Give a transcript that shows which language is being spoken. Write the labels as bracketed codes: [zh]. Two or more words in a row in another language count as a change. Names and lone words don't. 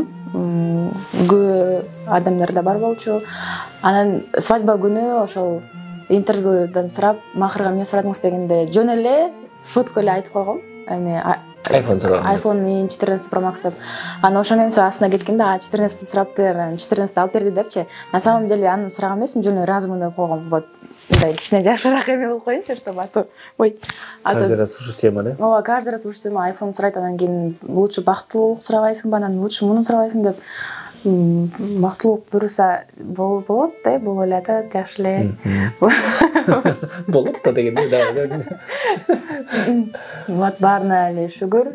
[ky] Көп адамдар да бар болчу. Анан свадьба күнү ошол интервьюдан сурап, Махрга эмне сурадыңыз дегенде жөн эле шутка эле айтып койгом. Эме iPhone сураган. iPhone 14 Pro Max деп. Аны ошондон соң астына кеткенде 14 сурап бер, 14 алып берди депчи. [ru] На самом деле [ky] аны сураган эмесмин, жөн эле разымын деп койгом. Вот. Мындай кичине жакшыраак эме болуп коеюнчу, [ru] чтобы ой. Каждый раз слушать тема, да? [ky] Ооба, [ru] каждый раз слушать тема. [ky] iPhone сурайт, анан кийин лучше бактылуулук сурабайсыңбы, анан лучше муну сурабайсың деп. Бактылуулук буюрса болот да, боло эле да, жакшы эле. Болот да дегенде, да. Вот баарына эле шүгүр.